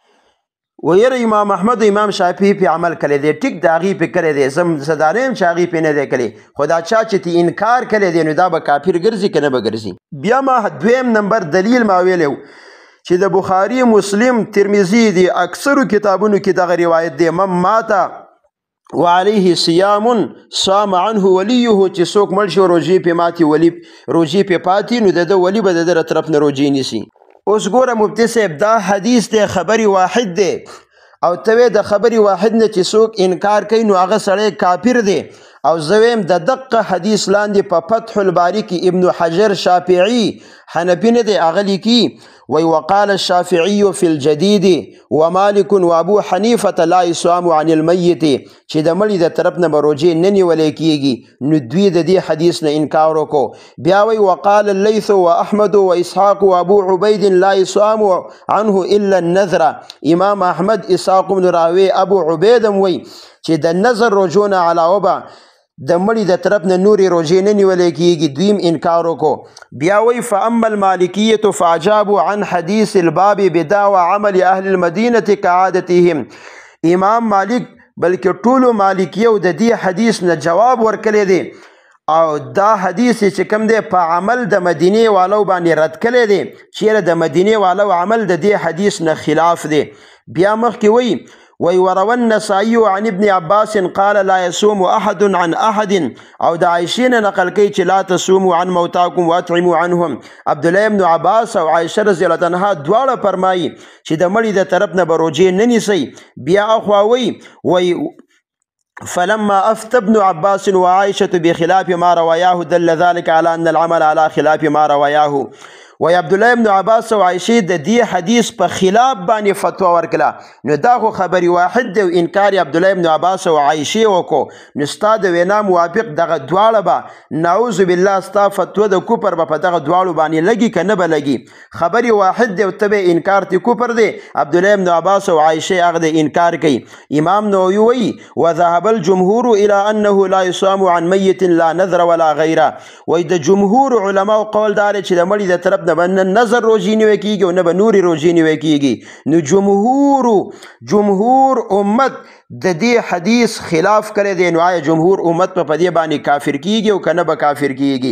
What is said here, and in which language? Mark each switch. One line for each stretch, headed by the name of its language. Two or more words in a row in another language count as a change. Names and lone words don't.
Pashto: ویره امام احمد و امام شافعي پې عمل کړی دی ټیک د هغې پې کړی دی زه دا نه یم چې هغې پې نه دی کړی خو دا چا چې ته انکار کړی دی نو دا به کافر ګرځي که نه به ګرځي بیا ما دویم نمبر دلیل ما ویلی چې د بخاري مسلم ترمذي دی اکثرو کتابونو کې دغه روایت دی
Arabic: من ماته وعليه صيام صام عنه وليه
Pashto: چې څوک مړ شي روژې پې ماتي ولی روژې پې پاتې نو د ده ولی به د ده له طرف نه روژې نیسي اوس ګوره مفتي صاحب دا حدیث دی خبر واحد دی او ته د خبر واحد نه چې څوک انکار کوي نو هغه سړی کافر دی او زه ویم د دقه حدیث لاندې په فتح الباري کې ابن حجر شافعي حنفي نه دی هغه لیکي
Arabic: وقال الشافعي في الجديد ومالك وابو حنيفه لا يصام عن الميت
Pashto: چې د مړي د طرف نه به روژې نه نیولی کېږي نو دوی د دې حدیث نه انکار وکړو بیا وایي
Arabic: وقال الليث واحمد واسحاق وابو عبيد لا يصام عنه الا
Pashto: النذر امام احمد اسحاق بن راوي ابو عبید هم وایي چې د نظر روژو نه علاوه به د مړي د طرف نه نورې روژې نه نیولی کېږي دویم انکار وکړو بیا وایي فاما
Arabic: المالکیة فاجابوا عن حدیث الباب بدعوى عمل اهل المدینة كعادتهم
Pashto: امام مالک بلکې ټولو مالکیو د دې حدیث نه جواب ورکړی دی او دا حدیث چې کوم دی په عمل د مدینې والو باندې رد کړی دی چیرې د مدینې والو عمل د دې حدیث نه خلاف دی بیا مخکې وایي
Arabic: وروى النسائي عن ابن عباس قال لا يصوم احد عن احد
Pashto: او د عائشې نه نقل کوي چې
Arabic: لا تصوموا عن موتاكم واطعموا عنهم
Pashto: عبد الله بن عباس او عائشه
Arabic: رضی الله عنها
Pashto: دواړه فرمایي چې د مړي د طرف نه به روژې نه نیسئ بیا اخوا وایي
Arabic: فلما افتى ابن عباس وعائشه بخلاف ما رواياه دل ذلك على ان العمل على خلاف ما رواياه
Pashto: وی عبدالله ابن عباس او عائشې د دې حدیث په خلاف باندې فتوا ورکړه نو دا خو خبري واحد دی او انکار عبدالله ابن عباس او عائشې وکړو نو ستا د وینا موافق دغه دواړه به
Arabic: نعوذ بالله
Pashto: ستا فتوا د کفر به په دغه دواړو باندې لګي که نه به لګي خبري واحد دی او ته به انکار تی کفر دی عبدالله ابن عباس او عائشې هغه د انکار کوي امام نووي وایي
Arabic: وذهب الجمهور الى انه لا يصام عن میت لا نذر ولا غیره
Pashto: وایي د جمهور علماو قول دار چې د مړي د طرف نه به نظر روژې نیول کېږي او نه به نورې روژې نیول کېږي. نو جمهور امت د دې حدیث خلاف کړی دی. نو آیا جمهور امت په دې باندې کافر کېږي او که نه به کافر کېږي؟